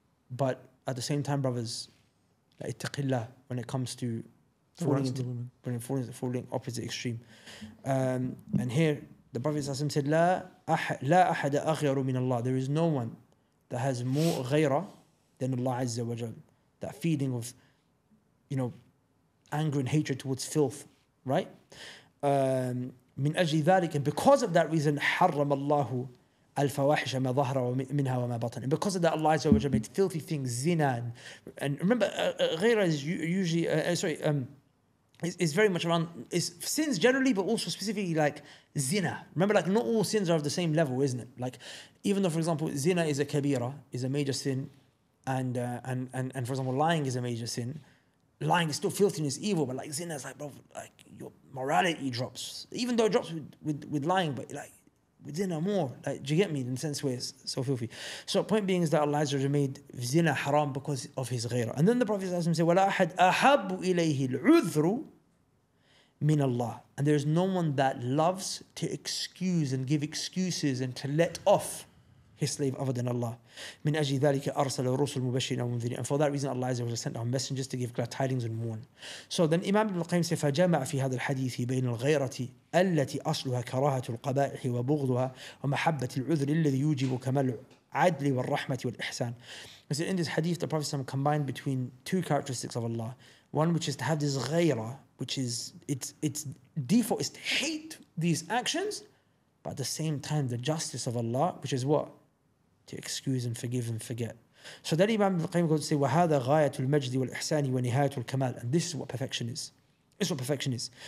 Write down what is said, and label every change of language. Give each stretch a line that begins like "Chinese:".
English: But at the same time, brothers, ittaqillah when it comes to falling opposite extreme. And here, the Prophet ﷺ said,
Arabic: La ahada aghyaru min Allah.
English: There is no one that has more ghayra than Allah Azza wa Jal. That feeling of, anger and hatred towards filth, right?
Arabic: من أجل ذلك,
English: and because of that reason,
Arabic: حرم الله الفواحش ما ظهر منها وما بطن.
English: And because of that, Allah Azza wa Jal made filthy things, zina. And remember, ghayra is usually, it's very much around sins generally, but also specifically like zina. Remember, like not all sins are of the same level, isn't it? Like even though, for example, zina is a kabira, is a major sin, and for example, lying is a major sin. Lying is still filthy and it's evil, but like zina is like, bro, like your morality drops. Even though it drops with lying, but like with zina more. Like, do you get me? In the sense where it's so filthy. So point being is that Allah Azza wa Jalla made zina haram because of his ghayra. And then the Prophet said,
Arabic: وَلَا أَحَدْ أَحَبُّ إِلَيْهِ الْعُذْرُ min Allah.
English: And there is no one that loves to excuse and give excuses and to let off his slave other than Allah.
Arabic: من أجل ذلك أرسل الرسل مبشرين ومنذرين.
English: And for that reason, Allah Azza wa Jalla sent out messengers to give glad tidings and warn. So then Imam Ibn al-Qayyim said,
Arabic: فجمع في هذا الحديث بين الغيرة التي أصلها كراهة القبائح وبغضها ومحبة العذر الذي يوجب كمال العدل والرحمة والإحسان.
English: He said in this hadith, the Prophet combined between two characteristics of Allah. One which is to have this ghayra, which is its default is to hate these actions, but at the same time the justice of Allah, which is what? To excuse and forgive and forget. So then Imam Ibn al-Qayyim goes to say,
Arabic: وَهَذَا غَايَةُ الْمَجْدِ وَالْإِحْسَانِ وَنِهَايَةُ الْكَمَالِ.
English: And this is what perfection is. This is what perfection is.